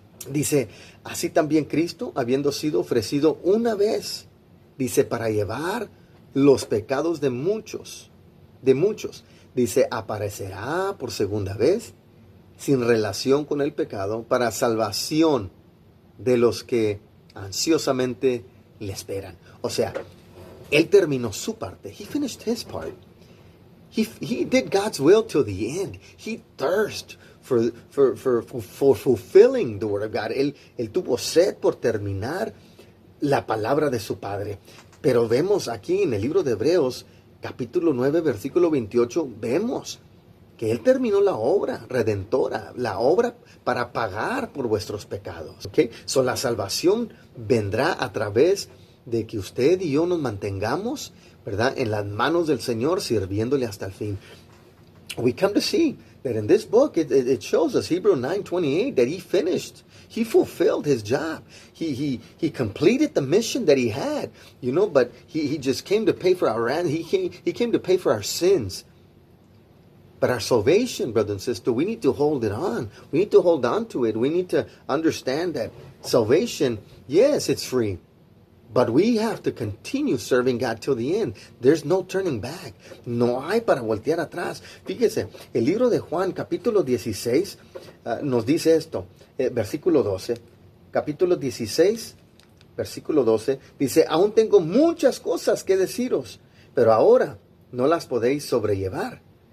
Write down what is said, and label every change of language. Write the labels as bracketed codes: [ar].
[es] Dice: así también Cristo, habiendo sido ofrecido una vez, dice, para llevar los pecados de muchos, dice, aparecerá por segunda vez, sin relación con el pecado, para salvación de los que ansiosamente le esperan. O sea, Él terminó su parte. [en] He finished his part. He did God's will till the end. He thirsted for fulfilling the word of God. [es] Él tuvo sed por terminar la palabra de su Padre. Pero vemos aquí en el libro de Hebreos, capítulo 9, versículo 28, vemos que Él terminó la obra redentora, la obra para pagar por vuestros pecados. ¿Okay? So, la salvación vendrá a través de que usted y yo nos mantengamos, ¿verdad?, en las manos del Señor, sirviéndole hasta el fin. [en] We come to see that in this book, it shows us, Hebrews 9:28, that He finished. He fulfilled His job. He completed the mission that He had, but He just came to pay for our wrath. He came to pay for our sins. But our salvation, brother and sister, we need to hold it on. We need to hold on to it. We need to understand that salvation, yes, it's free. But we have to continue serving God till the end. There's no turning back. [es] No hay para voltear atrás. Fíjese, el libro de Juan, capítulo 16, nos dice esto, versículo 12. Capítulo 16, versículo 12, dice: aún tengo muchas cosas que deciros, pero ahora no las podéis sobrellevar.